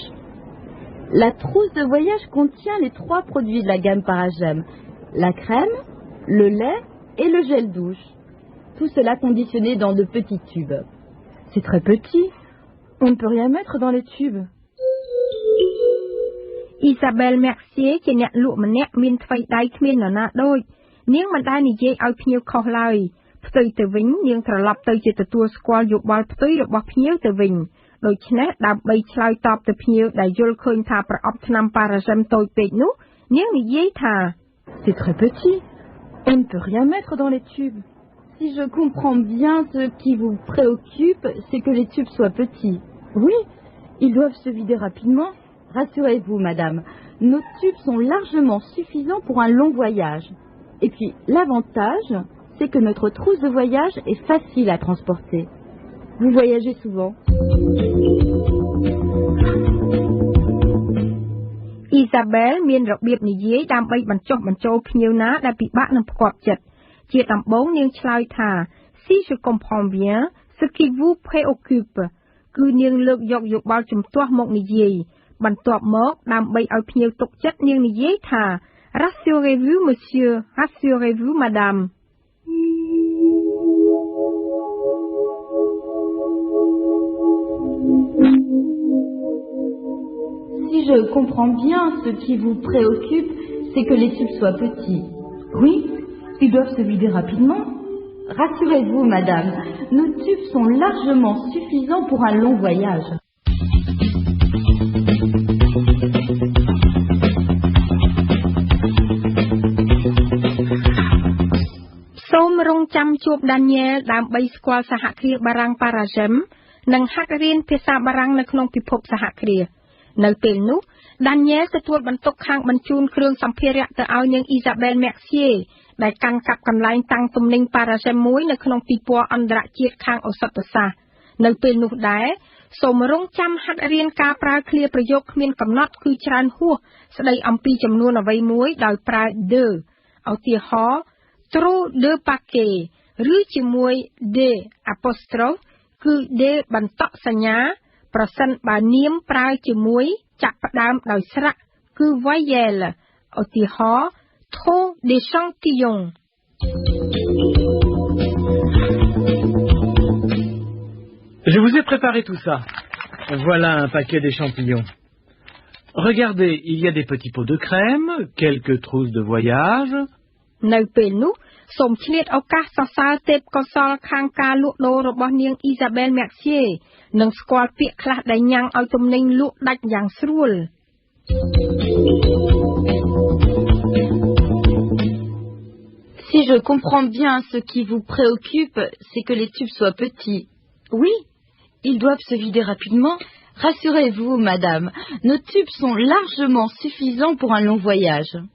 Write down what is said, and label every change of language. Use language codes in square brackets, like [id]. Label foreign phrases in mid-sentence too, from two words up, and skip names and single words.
[fr] La trousse de voyage contient les 3 produits de la gamme Paragem. La crème, le lait et le gel douche. Tout cela conditionné dans de petits tubes. C'est très petit. On ne peut rien mettre dans les tubes. [km] Isabelle Mercier ជាអ្នកលក់ម្នាក់មានថ្វីដៃគ្មាននរណាដូចនាងមិនដែលនិយាយឲ្យភ្ញៀវខុសឡើយផ្ទុយទៅវិញនាងត្រឡប់ទៅជាទទួលស្គាល់យោបល់ផ្ទុយរបស់ភ្ញៀវទៅវិញដូច្នេះដើម្បីឆ្លើយតបទៅភ្ញៀវដែលយល់ឃើញថាប្រអប់ថ្នាំប៉ារ៉ាហ្សេមតូចពេកនោះនាងនិយាយថា [fr] C'est très petit. On ne peut rien mettre dans les tubes. Si je comprends bien, ce qui vous préoccupe, c'est que les tubes soient petits. Oui, ils doivent se vider rapidement. Rassurez-vous, madame, nos tubes sont largement suffisants pour un long voyage. Et puis, l'avantage, c'est que notre trousse de voyage est facile à transporter. Vous voyagez souvent? [km] Isabelle មានរបៀបនិយាយដើម្បីបញ្ចុះបញ្ចូលភ្ញៀវណាដែលពិបាកនឹងផ្គាប់ចិត្តជាដំបូងនាងឆ្លើយថា [fr] Si je comprends bien ce qui vous préoccupe [km] គឺនាងលើកយកយោបល់ជំទាស់មកនិយាយបន្ទាប់មកដើម្បីឲ្យភ្ញៀវទុកចិត្តនាងនិយាយថា [fr] Rassurez-vous monsieur rassurez-vous madame Si je comprends bien, ce qui vous préoccupe, c'est que les tubes soient petits. Oui, ils doivent se vider rapidement. Rassurez-vous, madame, nos tubes sont largement suffisants pour un long voyage. [km] សូមរងចាំជួប Daniel ដើម្បីស្គាល់សហគ្រាសបារាំង Paragem និងហាត់រៀនភាសាបារាំងនៅក្នុងពិភពសហគ្រាសនៅពេលនោះ Daniel ទទួលបន្ទុកខាង បញ្ជូនគ្រឿងសម្ភារៈទៅឲ្យនាង Isabelle Mercier ដែលកាន់កាប់កន្លែងតាំងទំនិញ Paragem មួយនៅក្នុងពិព័រណ៍អន្តរជាតិខា ងឱសថសាស្ត្រនៅពេលនោះដែរសូមរងចាំហាត់រៀនការប្រើឃ្លាប្រយោគគ្មានកំណត់គឺច្រើនហួសស្ដីអំពីចំនួនអ្វីមួយដោយប្រើ de ឧទាហរណ៍ [fr] trop de paquet [km] ឬជាមួយ [fr] de apostrophe [km] គឺ de បន្តក់សញ្ញាប្រសិនបើនាមប្រើជាមួយចាក់ផ្ដើមដោយស្រៈគឺ voyelle ឧទាហរណ៍ [fr] trop d'échantillons Je vous ai préparé tout ça. Voilà un paquet d'échantillons. Regardez, il y a des petits pots de crème, quelques trousses de voyage. [km] នៅពេលនោះសូមឆ្លៀតឱកាសសរសើរទេពកោសល្យខាងការលក់ដូររបស់នាង Isabelle Mercier និងស្គាល់ពាក្យខ្លះដែលញ៉ាំងឲ្យទំនិញលក់ដាច់យ៉ាងស្រួល [fr] Si je comprends bien, ce qui vous préoccupe, c'est que les tubes soient petits. Oui, ils doivent se vider rapidement. Rassurez-vous, madame, nos tubes sont largement suffisants pour un long voyage.